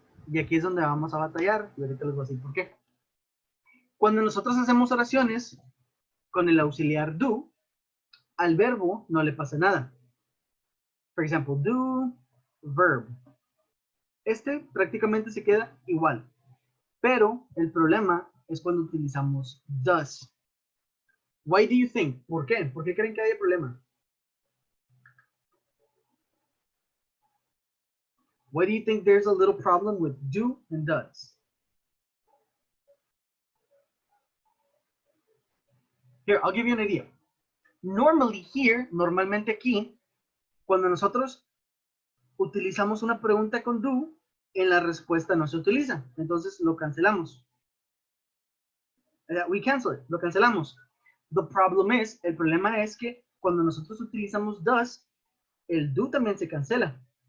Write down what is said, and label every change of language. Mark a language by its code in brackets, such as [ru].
[es] Y aquí es donde vamos a batallar. Y ahorita les voy a decir por qué. Cuando nosotros hacemos oraciones con el auxiliar do, al verbo no le pasa nada. [en] For example, do verb. [es] Este prácticamente se queda igual. Pero el problema es cuando utilizamos does. [en] Why do you think? [es] ¿Por qué? ¿Por qué creen que hay problema? [en] Why do you think there's a little problem with do and does? Here, I'll give you an idea. Normally here, [es] normalmente aquí, cuando nosotros utilizamos una pregunta con do, en la respuesta no se utiliza. Entonces lo cancelamos. [en] We cancel it, [es] lo cancelamos. [en] The problem is, [es] el problema es que cuando nosotros utilizamos does, el do también se cancela.